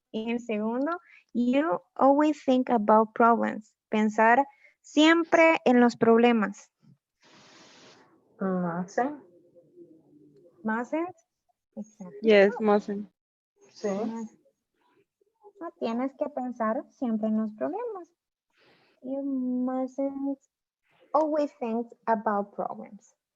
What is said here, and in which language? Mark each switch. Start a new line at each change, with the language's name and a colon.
Spanish: Y el segundo,
English: you always think about problems.
Spanish: Pensar siempre en los problemas.
English: Mustn't. Mustn't. Exacto. Yes, mustn't.
Spanish: Sí. No tienes que pensar siempre en los problemas.
English: You mustn't always think about problems.